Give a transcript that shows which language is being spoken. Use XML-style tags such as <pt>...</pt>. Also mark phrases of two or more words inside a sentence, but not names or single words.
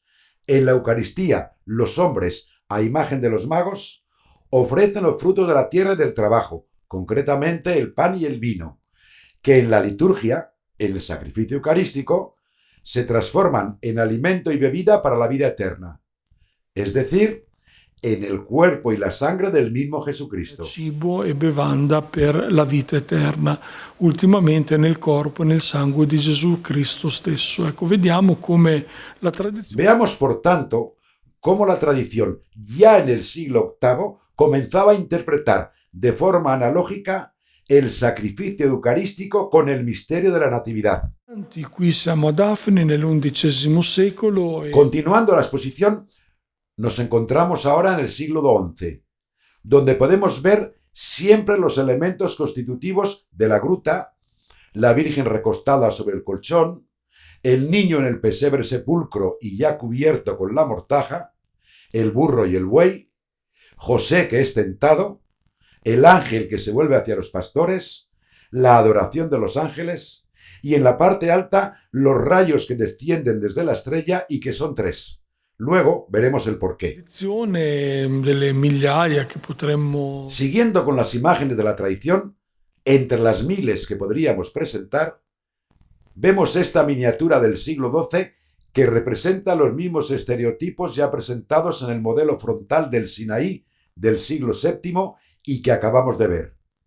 <es>En la Eucaristía, los hombres, a imagen de los magos, ofrecen los frutos de la tierra y del trabajo, concretamente el pan y el vino, que en la liturgia, en el sacrificio eucarístico, se transforman en alimento y bebida para la vida eterna, es decir, en el cuerpo y la sangre del mismo Jesucristo.</es> <it>Cibo e bevanda per la vita eterna, ultimamente nel corpo e nel sangue di Gesù Cristo stesso. Ecco, vediamo come la tradizione...</it> <es>Veamos, por tanto, cómo la tradición, ya en el siglo VIII, comenzaba a interpretar de forma analógica el sacrificio eucarístico con el misterio de la Natividad.</es> <it>Qui siamo a Dafni nell'XI secolo e</it> <es>Continuando la exposición, nos encontramos ahora en el siglo XI, donde podemos ver siempre los elementos constitutivos de la gruta, la Virgen recostada sobre el colchón, el niño en el pesebre sepulcro y ya cubierto con la mortaja, el burro y el buey, José que es tentado, el ángel que se vuelve hacia los pastores, la adoración de los ángeles y en la parte alta los rayos que descienden desde la estrella y que son 3. Luego veremos el porqué.</es> <it>tradizione delle migliaia che potremmo...</it> <es>Siguiendo con las imágenes de la tradición, entre las miles que podríamos presentar, vemos esta miniatura del siglo XII que representa los mismos estereotipos ya presentados en el modelo frontal del Sinaí del siglo VII y que acabamos de ver.</es>